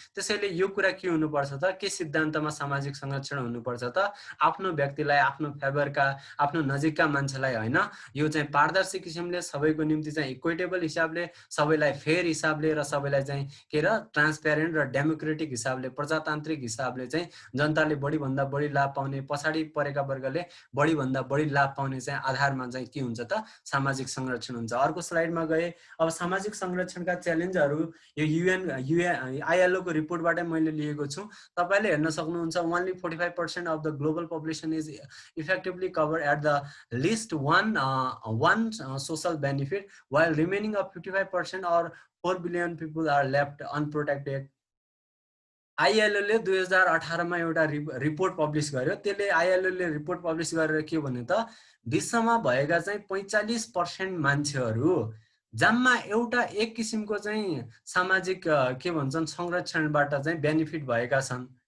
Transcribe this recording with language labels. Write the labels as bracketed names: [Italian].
[Nepali] त्यसैले यो कुरा के हुनुपर्छ त, के सिद्धान्तमा सामाजिक संरक्षण हुनुपर्छ त आफ्नो व्यक्तिलाई, आफ्नो फेभरका, आफ्नो नजिकका मान्छेलाई हैन, यो चाहिँ पारदर्शी किसिमले सबैको निम्ति चाहिँ इक्विटेबल हिसाबले, सबैलाई फेयर हिसाबले र सबैलाई चाहिँ के र ट्रान्सप्यारेन्ट र डेमोक्रेटिक हिसाबले, प्रजातान्त्रिक हिसाबले चाहिँ जनताले बढी भन्दा बढी लाभ पाउने, पछाडि परेका वर्गले बढी भन्दा बढी लाभ पाउने चाहिँ आधारमा चाहिँ के हुन्छ त सामाजिक संरक्षण हुन्छ। अर्को स्लाइडमा गए। अब सामाजिक संरक्षणका च्यालेन्जहरू यो ILO को रिपोर्टबाटै मैले लिएको छु। तपाईले हेर्न सक्नुहुन्छ [English] only 45% of the global population is effectively covered at the least one social benefit, while remaining of 55% or 4 billion people are left unprotected. [Nepali] ILO ले 2018 मा एउटा रिपोर्ट पब्लिश गर्यो। त्यसले ILO ले रिपोर्ट पब्लिश गरेर के भन्यो त विश्वमा भएका चाहिँ 45% मान्छेहरू जम्मा एउटा एक किसिमको चाहिँ सामाजिक के भन्छन् संरक्षणबाट चाहिँ बेनिफिट भएका छन्।